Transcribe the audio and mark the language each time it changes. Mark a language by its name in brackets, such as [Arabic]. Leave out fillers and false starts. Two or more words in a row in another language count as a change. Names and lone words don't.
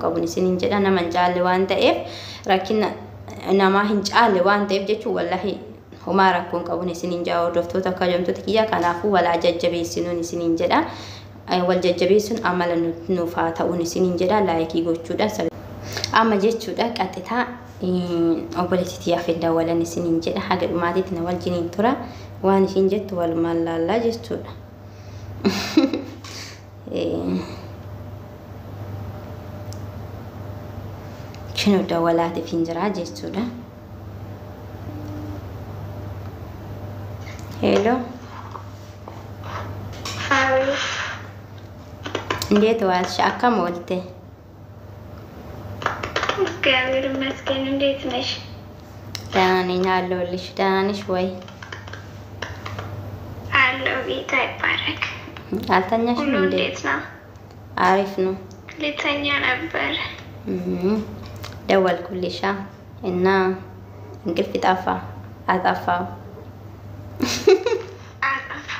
[Oromo] qabuun isiniin jedha nama hin caalle waan ta'eef rakkina namaa hin caalle waan ta'eef jechuudha wallahi homaa rakkoon qabuun isiniin jaa hordoftoota kabajamtoota kiyya kanaafuu walaa jajjabeessinuun isiniin jedha wal jajjabeessuun amala nuuf haa ta'uun isiniin jedha laayikii gochuudha amma jechuudha qaxitaa obboleettii yaafin dawalan isiniin jedha haga dhumaatiitti na wajjiniin tura waan ishiin jettu walumaan laallaa jechuudha kinu dawalaatiif hin jiraa jechuudha [Amharic] hello እንዴት ዋልሽ [Oromo] akkam oolte [Amharic] እግዚአብሔር ይመስገን እንዴት ነሽ ደህና ነኝ አለሁልሽ ደህና ነሽ ወይ አለሁ ጌታ ይባረክ አልተኛሽም እንዴት ነው አሪፍ ነው ልተኛ ነበር ደወልኩልሽ እና እንቅልፍ ጠፋ አጠፋው